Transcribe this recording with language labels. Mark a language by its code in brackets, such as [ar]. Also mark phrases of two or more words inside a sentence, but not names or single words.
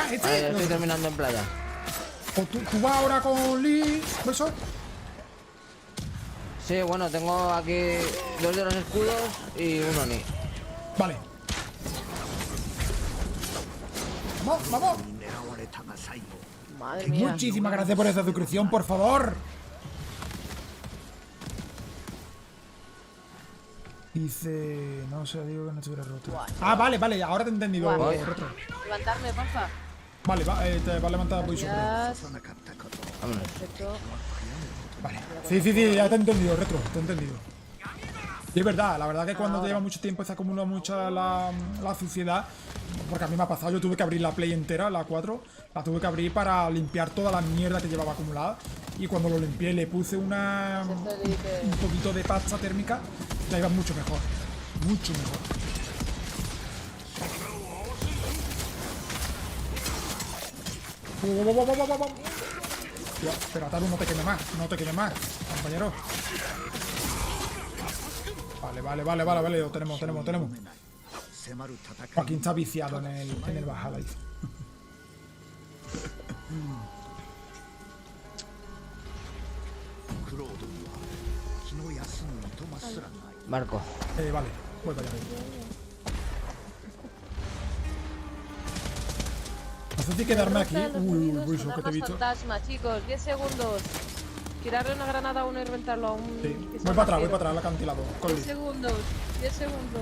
[es] Vale, yo estoy No. terminando en playa. O tú vas ahora con Lee. ¿Eso? Sí, bueno, tengo aquí 2 de los escudos y un Oni. Vale. Vamos. [ja] 狙われたが最後 [es] Madre mía. Muchísimas gracias por esa suscripción, por favor. Dice... No sé, digo que no estuviera roto. Ah, vale, ahora te he entendido, Guau. Retro. Levantarme, porfa. Vale, te va a levantar voy sobre. Gracias. [ja] なかったこと [es] Vámonos. Perfecto. Vale. Sí, ya te he entendido, Retro, te he entendido. Y es verdad, la verdad que cuando te lleva mucho tiempo se acumula mucha la suciedad. Porque a mí me ha pasado, yo tuve que abrir la Play entera, la 4. La tuve que abrir para limpiar toda la mierda que llevaba acumulada. Y cuando lo limpié le puse un poquito de pasta térmica. Ya iba mucho mejor. Mucho mejor. Tío, pero Ataru, no te queme más, compañero. Vale, lo tenemos. [ja] 迫る戦い [es] Joaquín está viciado en el Valhalla. Dice. [ja] クロードには気の休むいとますらない [es] Marco. Vale, voy para allá. No sé si quedarme aquí. Uy, eso que te he visto. Fantasma, chicos, 10 segundos. Tirarle una granada a uno y reventarlo a un. Sí. que Voy sea para vampiro. atrás, al acantilado. 10 segundos. 10 segundos.